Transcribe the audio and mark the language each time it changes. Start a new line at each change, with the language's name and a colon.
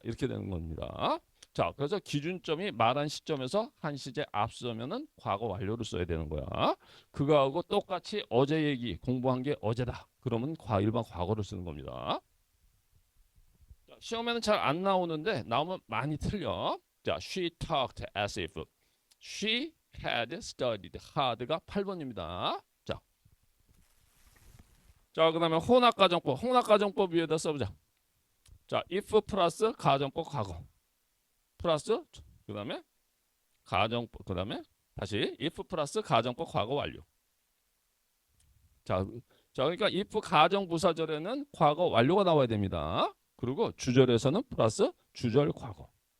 Korean: 이렇게 되는 겁니다. 자, 그래서 기준점이 말한 시점에서 한 시제 앞서면은 과거 완료를 써야 되는 거야. 그거하고 똑같이 어제 얘기 공부한 게 어제다. 그러면 일반 과거를 쓰는 겁니다. 자, 시험에는 잘 안 나오는데 나오면 많이 틀려.
English: 자, she talked as if she had studied hard
Korean: 가 8번입니다. 자, 그 다음에 혼합가정법. 혼합가정법 위에다 써보자. 자, if 플러스 가정법 과거. 플러스 그 다음에 가정법. 그 다음에 다시 if 플러스 가정법 과거 완료. 자, 그러니까 if 가정부사절에는 과거 완료가 나와야 됩니다. 그리고 주절에서는 플러스 주절 과거.